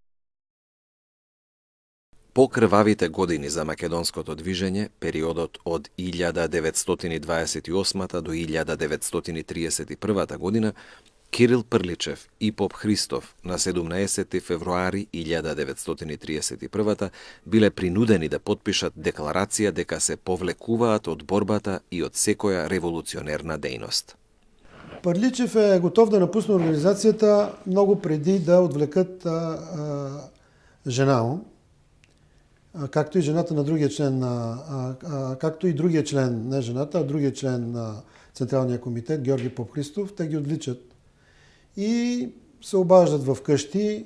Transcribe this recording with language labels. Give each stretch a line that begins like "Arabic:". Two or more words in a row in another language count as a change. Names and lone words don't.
Macedonian: По крвавите години за македонското движење, периодот од 1928 до 1931 година, Кирил Прличев и поп Христов на 17 февруари 1931 биле принудени да потпишат декларација дека се повлекуваат од борбата и од секоја револуционерна дејност.
Bulgarian: Пърличев е готов да напусне организацията много преди да отвлекат жена му, както и жената на другия член както и другия член, не жената, а другия член на Централния комитет, Георги Поп Христов, те ги отвличат и се обаждат в къщи.